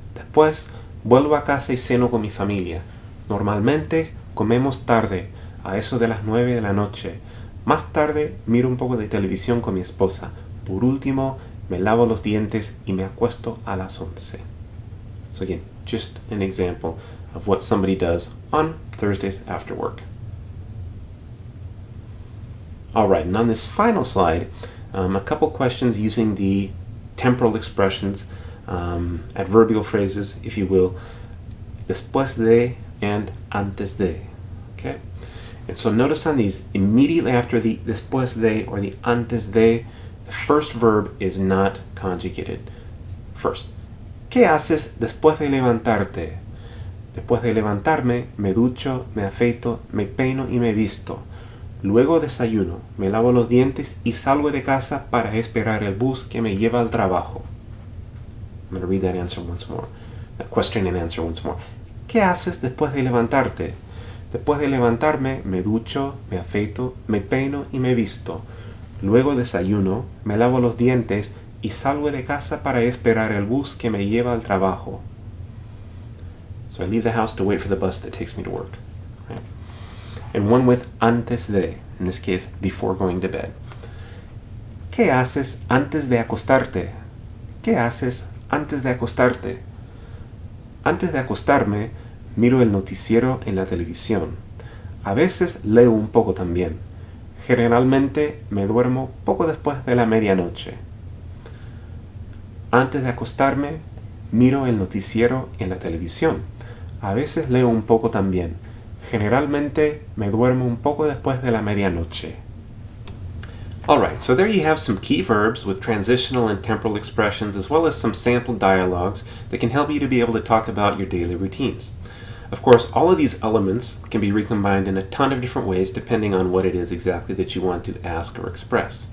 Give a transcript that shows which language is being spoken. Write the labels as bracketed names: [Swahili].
[Spanish] Después vuelvo a casa y ceno con mi familia. Normalmente comemos tarde, a eso de las 9 de la noche. Más tarde miro un poco de televisión con mi esposa. Por último, me lavo los dientes y me acuesto a las 11. [English] So again, just an example of what somebody does on Thursdays after work. Alright, and on this final slide, a couple questions using the temporal expressions, adverbial phrases, if you will, después de and antes de. Okay? And so notice on these, immediately after the después de or the antes de, the first verb is not conjugated. [Spanish] First, ¿qué haces después de levantarte? Después de levantarme, me ducho, me afeito, me peino y me visto. Luego desayuno, me lavo los dientes y salgo de casa para esperar el bus que me lleva al trabajo. [English] I'm going to read that answer once more. That question and answer once more. [Spanish] ¿Qué haces después de levantarte? Después de levantarme, me ducho, me afeito, me peino y me visto. Luego desayuno, me lavo los dientes y salgo de casa para esperar el bus que me lleva al trabajo. [English] So I leave the house to wait for the bus that takes me to work. Right? And one with antes de, in this case, before going to bed. [Spanish] ¿Qué haces antes de acostarte? ¿Qué haces antes de acostarte? Antes de acostarme, miro el noticiero en la televisión. A veces leo un poco también. Generalmente me duermo poco después de la medianoche. Antes de acostarme, miro el noticiero en la televisión. A veces leo un poco también. Generalmente me duermo un poco después de la medianoche. [English] Alright, so there you have some key verbs with transitional and temporal expressions as well as some sample dialogues that can help you to be able to talk about your daily routines. Of course, all of these elements can be recombined in a ton of different ways depending on what it is exactly that you want to ask or express.